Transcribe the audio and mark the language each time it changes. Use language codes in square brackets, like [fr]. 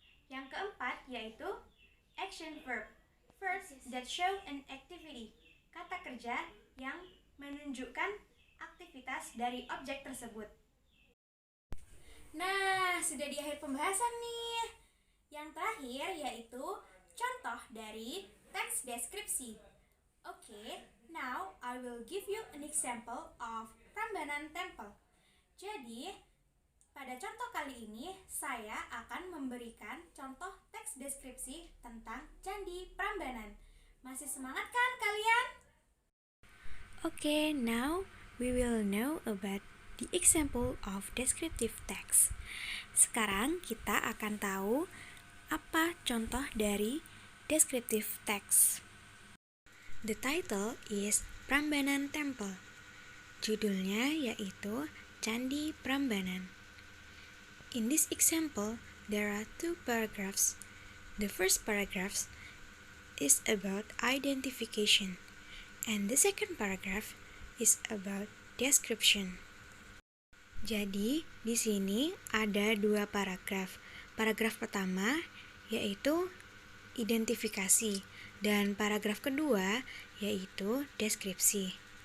[id] Yang keempat yaitu action verb, [en] verbs that show an activity, [id] kata kerja yang menunjukkan aktivitas dari objek tersebut. Nah, sudah di akhir pembahasan nih. Yang terakhir yaitu contoh dari teks deskripsi. [en] Okay, now I will give you an example of Prambanan Temple. [id] Jadi, pada contoh kali ini saya akan memberikan contoh teks deskripsi tentang Candi Prambanan. Masih semangat kan kalian? [en] Okay, now we will know about the example of descriptive text. [id] Sekarang kita akan tahu apa contoh dari descriptive text. [en] The title is Prambanan Temple. [id] Judulnya yaitu Candi Prambanan. [en] In this example, there are two paragraphs. The first paragraph is about identification, and the second paragraph is about description. [id] Jadi, di sini ada dua paragraf. Paragraf pertama yaitu identifikasi, dan paragraf kedua yaitu deskripsi.